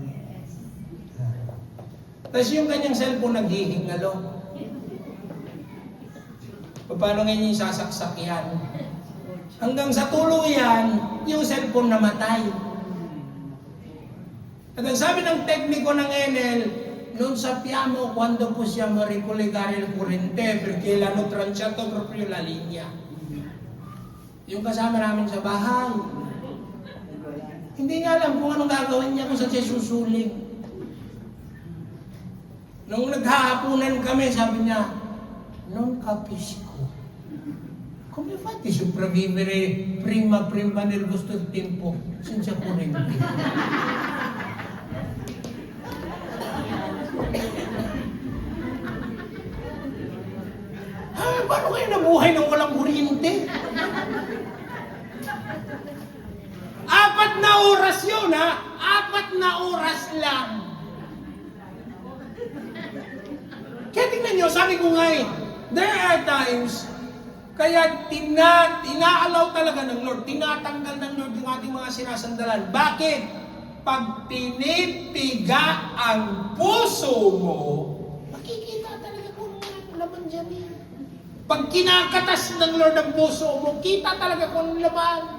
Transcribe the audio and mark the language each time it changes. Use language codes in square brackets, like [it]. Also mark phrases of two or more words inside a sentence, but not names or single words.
[tl] Tapos yung kanyang cellphone naghihingalo. Paano ngayon yung sasaksak yan? Hanggang sa tuluyan, yung cellphone namatay. At ang sabi ng tekniko ng Enel, [it] non sappiamo quando possiamo ricollegare il corrente perché l'hanno tranciato proprio la linea. [tl] Yung kasama namin sa bahay, hindi niya alam kung anong gagawin niya kung saan siya susuling. Nung naghahapunan kami, sabi niya, [it] non capisco. Come fate a sopravvivere prima nel vostro tempo senza corrente? [tl] Paano kayo nabuhay nang walang kuryente? 4 na oras yun, 4 na oras lang. Kaya tingnan nyo, sabi ko nga [en] there are times, [tl] kaya inaalaw talaga ng Lord, tinatanggal ng Lord yung ating mga sinasandalan. Bakit? Pag tinipiga ang puso mo, makikita talaga kung ano laman dyan eh. Pag kinakatas ng Lord ang puso mo, kita talaga kung ano laman.